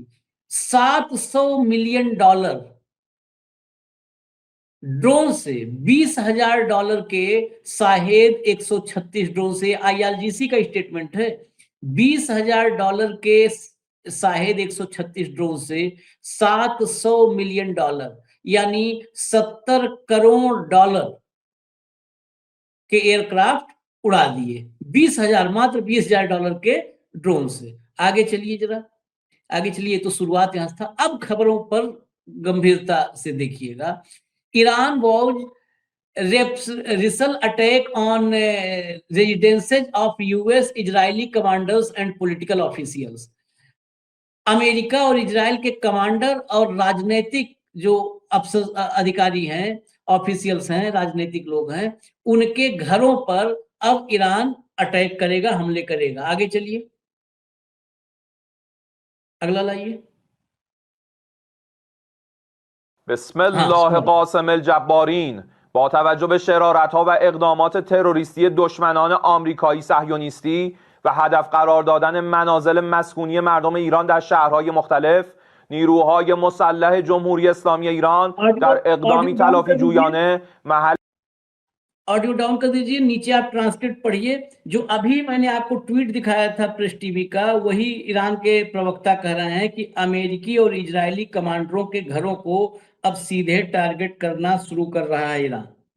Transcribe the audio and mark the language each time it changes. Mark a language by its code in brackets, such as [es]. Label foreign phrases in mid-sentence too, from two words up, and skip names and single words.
[hi] $700 मिलियन ड्रोन से, $20,000 के शाहेद 136 ड्रोन से, आईआरजीसी का स्टेटमेंट है, $20,000 के शाहेद 136 ड्रोन से $700 मिलियन, यानी $70 करोड़ के एयरक्राफ्ट उड़ा दिए। 20,000, मात्र $20,000 के ड्रोन से। आगे चलिए जरा, आगे चलिए। तो शुरुआत यहां था, अब खबरों पर गंभीरता से देखिएगा। [en] Iran vowed reprisal attack on residences of US, Israeli commanders and political officials. [hi] अमेरिका और इजराइल के कमांडर और राजनीतिक जो अधिकारी हैं, ऑफिशियल्स हैं, राजनीतिक लोग हैं, उनके घरों पर अब ईरान अटैक करेगा, हमले करेगा। आगे चलिए, अगला लाइए। [ar] بسم الله قاسم الجبارین. [fa] با توجه به شرارت‌ها و اقدامات تروریستی دشمنان آمریکایی صهیونیستی و هدف قرار دادن منازل مسکونی مردم ایران در شهرهای مختلف، نیروهای مسلح جمهوری اسلامی ایران در اقدامی تلافی جویانه [hi] ऑडियो डाउन कर दीजिए, नीचे आप ट्रांसक्रिप्ट पढ़िए। जो अभी मैंने आपको ट्वीट दिखाया था प्रेस टीवी का, वही ईरान के प्रवक्ता कह रहे हैं कि अमेरिकी और इजरायली कमांडरों के घरों को अब सीधे टारगेट करना शुरू कर रहा है ईरान।